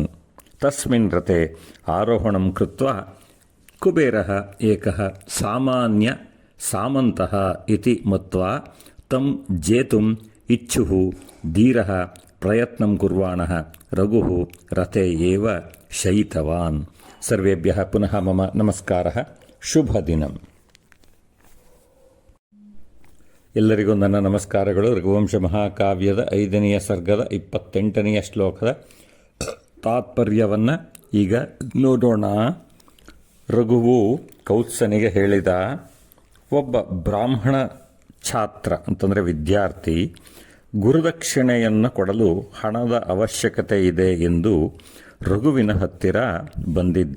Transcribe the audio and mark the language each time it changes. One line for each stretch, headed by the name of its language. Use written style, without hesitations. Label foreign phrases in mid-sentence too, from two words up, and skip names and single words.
Sanskrit: तस्मिन् रथे आरोहणं कृत्वा कुबेरः एकः सामान्यसामन्तः इति मत्वा तं जेतुम् इच्छुः धीरः प्रयत्नं कुर्वाणः रघुः रथे एव शयितवान्। सर्वेभ्यः पुनः मम नमस्कारः।
Kannada: ಶುಭದಿನಂ. ಎಲ್ಲರಿಗೂ ನನ್ನ ನಮಸ್ಕಾರಗಳು. ರಘುವಂಶ ಮಹಾಕಾವ್ಯದ 5ನೇ ಸರ್ಗದ 28ನೇ ಶ್ಲೋಕದ ತಾತ್ಪರ್ಯವನ್ನು ಈಗ ನೋಡೋಣ. ರಘುವು ಕೌತ್ಸನಿಗೆ ಹೇಳಿದ, ಒಬ್ಬ ಬ್ರಾಹ್ಮಣ ಛಾತ್ರ ಅಂತಂದರೆ ವಿದ್ಯಾರ್ಥಿ ಗುರುದಕ್ಷಿಣೆಯನ್ನು ಕೊಡಲು ಹಣದ ಅವಶ್ಯಕತೆ ಇದೆ ಎಂದು ರಘುವಿನ ಹತ್ತಿರ ಬಂದಿದ್ದ.